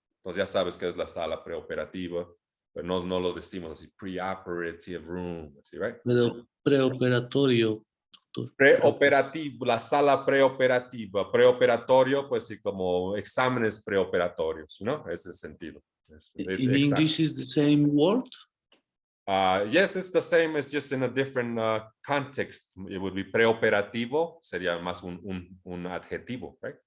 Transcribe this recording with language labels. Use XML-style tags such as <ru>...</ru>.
<es>Entonces ya sabes que es la sala preoperativa, pero no lo decimos así,</es> <en>preoperative room,</en> <es>así,</es> <en>right?</en> <es>pero preoperatorio. doctor. Preoperativo, la sala preoperativa, preoperatorio, pues sí, como exámenes preoperatorios, ¿no? Ese sentido.</es> <en>In English is the same word? Yes, it's the same, it's just in a different context. It would be</en> <es>preoperativo, sería más un adjetivo,</es> <en>right?</en>